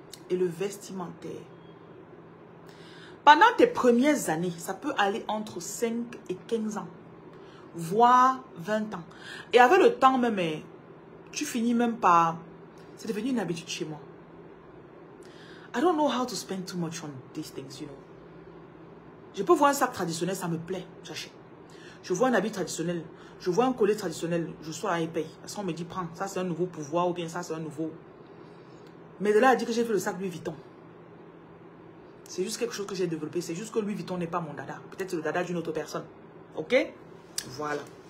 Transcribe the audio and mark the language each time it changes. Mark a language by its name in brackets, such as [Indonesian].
[French] Et le vestimentaire. Pendant tes premières années, ça peut aller entre 5 et 15 ans. Voire 20 ans. Et avec le temps même, tu finis même par... C'est devenu une habitude chez moi. [English] I don't know how to spend too much on these things, you know. [French] Je peux voir un sac traditionnel, ça me plaît, j'achète. Je vois un habit traditionnel, je vois un collier traditionnel, je sois à paye. Parce qu'on me dit, prends, ça c'est un nouveau pouvoir ou bien ça c'est un nouveau. Mais de là à dire que j'ai fait le sac Louis Vuitton. C'est juste quelque chose que j'ai développé. C'est juste que Louis Vuitton n'est pas mon dada. Peut-être c'est le dada d'une autre personne. Ok? Voilà.